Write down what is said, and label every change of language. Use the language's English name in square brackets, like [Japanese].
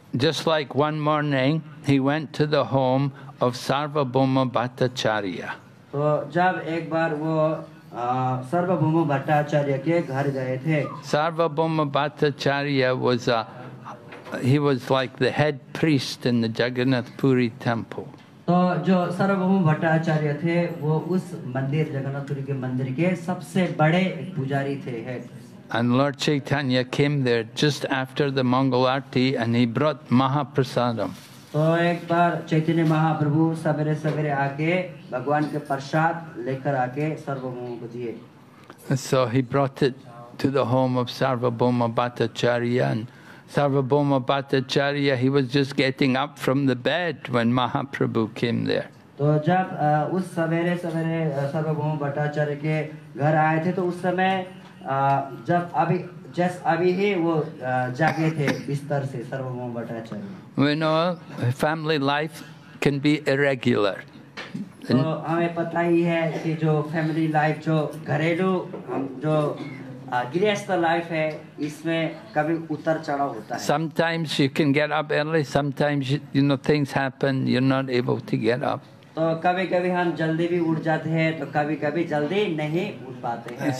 [English] Just like one morning, he went to the home of Sarvabhauma Bhattacharya. [Hindi] तो जब एक बार वो सार्वभौम भट्टाचार्य के घर गए थे. [English] Sarvabhauma Bhattacharya he was like the head priest in the Jagannath Puri temple. [Hindi] तो जो सार्वभौम भट्टाचार्य थे वो उस मंदिर जगन्नाथपुरी के मंदिर के सबसे बड़े पुजारी थे. [English] And Lord Chaitanya came there just after the Mangal Aarti, and he brought Mahaprasadam. [Hindi] तो एक बार चैतन्य महाप्रभु सवेरे सवेरे आके भगवान के प्रसाद लेकर आके सार्वभौम को दिए. [English] So he brought it to the home of Sarvabhauma Bhattacharya. And Sarvabhauma Bhattacharya, he was just getting up from the bed when Mahaprabhu came there. [Hindi] तो जब उस सवेरे सवेरे सार्वभौम भट्टाचार्य के घर आए थे तो उस समय जब अभी ही वो जागे थे बिस्तर से सार्वभौम Bhattacharya. [English] We know family life can be irregular. [Hindi] तो हमें पता ही है कि जो फैमिली लाइफ जो घरेलू जो गृहस्थ लाइफ है इसमें कभी उतर चढ़ाव होता है. [English] Sometimes you can get up early, sometimes things happen, you're not able to get up. [Hindi] तो कभी-कभी हम जल्दी भी उठ जाते हैं तो कभी-कभी जल्दी नहीं उठ पाते हैं.